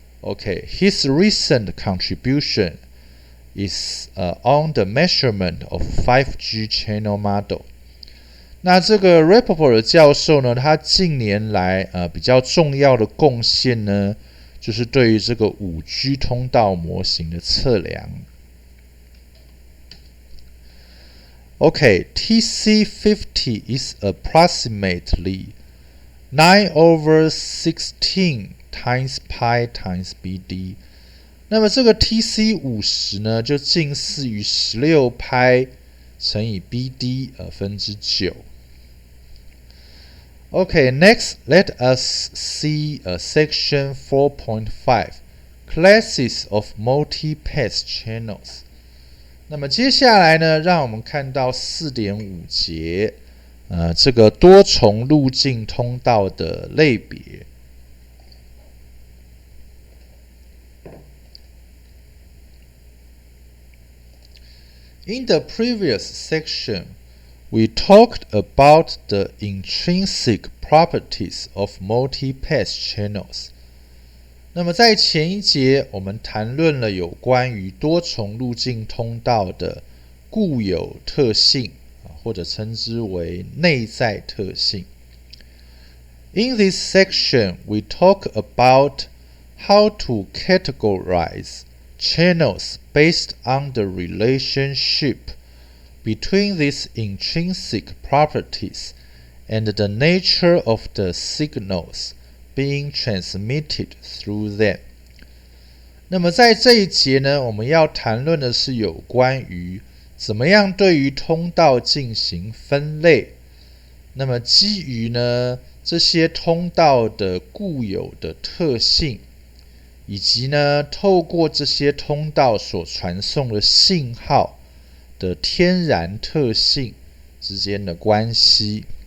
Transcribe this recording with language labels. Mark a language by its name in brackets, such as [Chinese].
[English] Okay, his recent contribution is on the measurement of 5G channel model. [Chinese] 那这个 Rappaport 的教授呢，他近年来比较重要的贡献呢，就是对于这个 5G 通道模型的测量。 [English] Okay, TC50 is approximately 9 over 16 times pi times BD。 [Chinese] 那么这个 TC50 呢，就近似于16拍乘以 BD 分之9。 [English] Okay, next let us see section 4.5, classes of multi-path channels. [Chinese] 那么接下来呢，让我们看到 4.5 节，这个多重路径通道的类别。 [English] In the previous section, we talked about the intrinsic properties of multi-path channels. [Chinese] 那么在前一节，我们谈论了有关于多重路径通道的固有特性，或者称之为内在特性。 [English] In this section, we talk about how to categorize channels based on the relationship between these intrinsic properties and the nature of the signals being transmitted through them. [Chinese] 那么在这一节呢，我们要谈论的是有关于怎么样对于通道进行分类。那么基于呢这些通道的固有的特性，以及呢透过这些通道所传送的信号的天然特性之间的关系。